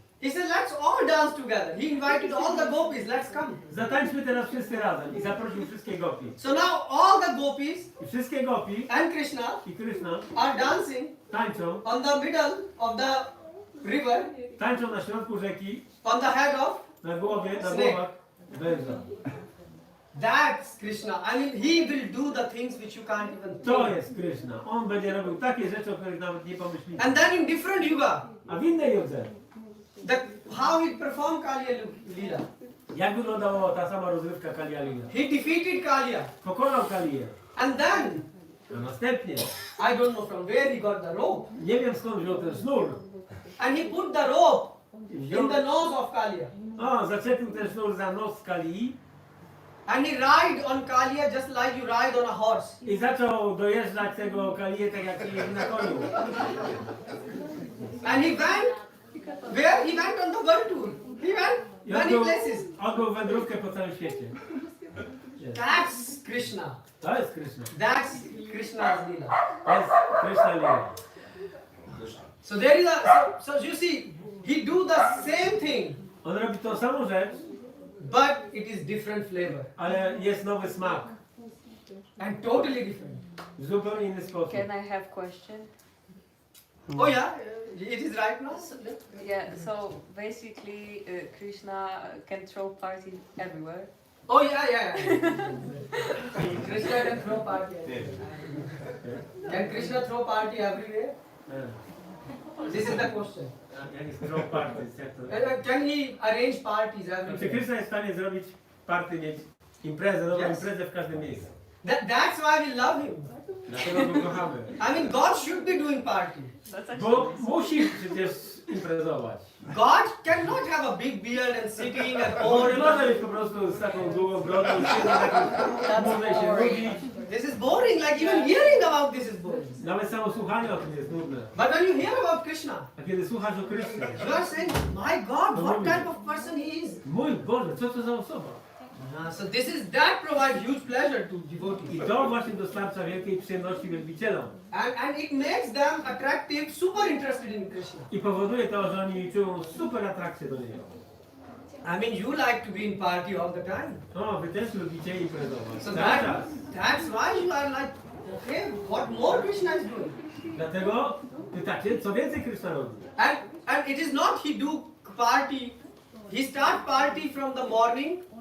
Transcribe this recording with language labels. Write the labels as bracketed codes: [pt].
[en] He said, let's all dance together. He invited all the gopis, let's come. [pl] Zatańczmy teraz wszyscy razem i zaprosił wszystkie gopi. [en] So now all the gopis [pl] I wszystkie gopi [en] and Krishna [pl] i Krishna [en] are dancing [pl] tańczą, [en] on the middle of the river, [pl] tańczą na środku rzeki, [en] on the head of. [pl] na głowie, na [en] Snake. [pl] głowach węża. [en] That's Krishna. I mean, he will do the things which you can't even [pl] To [en] think. [pl] jest Krishna. On będzie robił takie rzeczy, o których nawet nie pomyślimy. [en] And then in different yuga, [pl] A w innej judze, [en] how he performed Kalya Leela. [pl] jak wyglądała ta sama rozrywka Kalia Lila? [en] He defeated Kalya. [pl] Pokonał Kalię. [en] And then, [pl] A następnie, [en] I don't know from where he got the rope. [pl] nie wiem skąd wziął ten sznur. [en] And he put the rope [pl] Wziął, [en] in the nose of Kalya. [pl] zaczepił ten sznur za nos Kalii [en] And he ride on Kalya just like you ride on a horse. [pl] i zaczął dojeżdżać tego Kalię tak jak jeździ na koniu. [en] And he went, where? He went on the world tour. He went [pl] I [en] many places. [pl] odbył wędrówkę po całym świecie. [en] That's Krishna. [pl] To jest Krishna. [en] That's Krishna's Leela. [pl] To jest Krishna Lila. [en] So there is a, so you see, he do the same thing, [pl] On robi tą samą rzecz, [en] but it is different flavor. [pl] ale jest nowy smak. [en] And totally different. [pl] W zupełnie inny sposób. [en] Can I have question? Oh yeah, it is right now. Yeah, so basically Krishna can throw parties everywhere. Oh yeah. Krishna can throw party. Can Krishna throw party everywhere? This is the question. [pl] Jak jest [en] throw parties, [pl] jak to... [en] Can he arrange parties [pl] Czy [en] everywhere? [pl] Krishna jest w stanie zrobić party, mieć imprezę, nową [en] Yes. [pl] imprezę w każdym miejscu? [en] That's why we love him. [pl] Dlatego go kochamy. [en] I mean, God should be doing party. [pl] Bo musi przecież imprezować. [en] God cannot have a big beard and sitting and [pl] Bo nie [en] all. [pl] może być po prostu z taką długą brodą, siedzieć na takim murze i się nudzić. [en] This is boring. Like even hearing about this is boring. [pl] Nawet samo słuchanie o tym jest nudne. [en] But when you hear about Krishna, [pl] A kiedy słuchasz o Krysznie, [en] you are saying, my God, what type of person he is. [pl] mój Boże, co to za osoba? [en] So that provides huge pleasure to [pl] I [en] devotees. [pl] to właśnie dostarcza wielkiej przyjemności wielbicielom. [en] And it makes them attractive, super interested in Krishna. [pl] I powoduje to, że oni czują super atrakcję do niego. [en] I mean, you like to be in party all the time. [pl] O, wy też lubicie imprezować. [en] So [pl] Cały czas. [en] that's why you are like, okay, what more Krishna is doing? [pl] Dlatego pytacie, co więcej Krishna robi. [en] And it is not he do party. He start party from the morning.